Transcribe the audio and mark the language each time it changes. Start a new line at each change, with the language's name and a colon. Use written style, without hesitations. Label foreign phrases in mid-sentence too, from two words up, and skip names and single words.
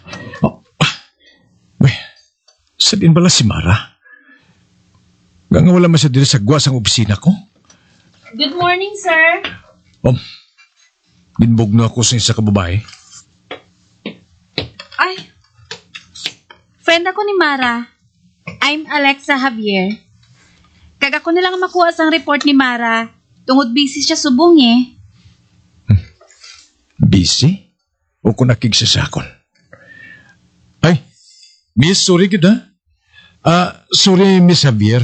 Hiligaynon: Sa din bala si Mara? Nga wala man siya dito sagwa sa opisina ko?
English: Good morning, sir.
Hiligaynon: Binbog na ako sa isa ka babae. Ay, friend ako ni Mara.
English: I'm Alexa Javier.
Hiligaynon: Kag ako na lang makuha sang report ni Mara. Tungod busy siya subong eh. Busy? O kung nakigsa sa akon? Ay, Miss, sorry kita. Sorry, Miss Javier.